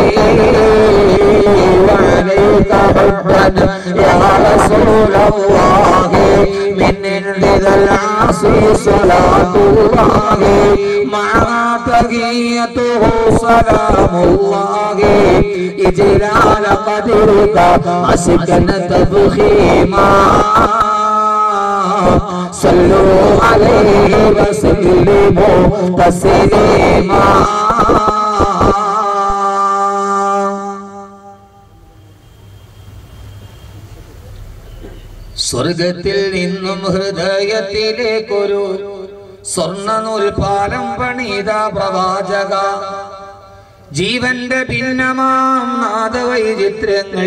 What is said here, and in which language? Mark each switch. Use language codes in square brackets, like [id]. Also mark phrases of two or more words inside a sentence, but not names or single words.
[ar] وعليك حبا يا رسول الله من ذا العاصي صلاة الله مع تحيته سلام الله إجلال قدرك عسكا تفخيما صلوا عليه وسلموا تسليما [ml] സ്വർഗത്തിൽ നിന്നും ഹൃദയത്തിലേക്കൊരു സ്വർണ്ണനൂൽപാലം പണിത പ്രവാചക ജീവന്റെ ഭിന്നമാം നാദവൈചിത്രങ്ങൾ